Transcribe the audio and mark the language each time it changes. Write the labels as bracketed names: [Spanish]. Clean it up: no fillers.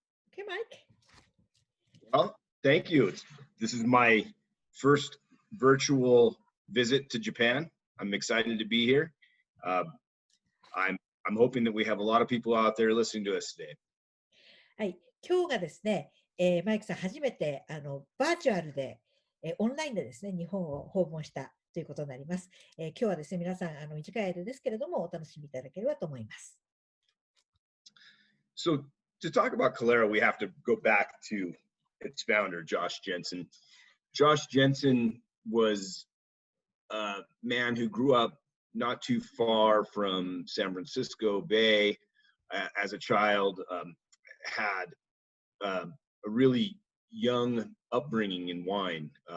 [English] Hey, Mike. Well, thank you. This is my first virtual visit to Japan. I'm excited to be here. I'm hoping that we have a lot of people out there listening to us today. [Japanese] はい、今日がですね、マイクさん初めてバーチャルで、オンラインでですね、日本を訪問したということになります。今日はですね、皆さん短い間ですけれどもお楽しみいただければと思います。 [English] So to talk about Calera, we have to go back to its founder, Josh Jensen. Josh Jensen was a man who grew up not too far from San Francisco Bay. As a child, had a really young upbringing in wine.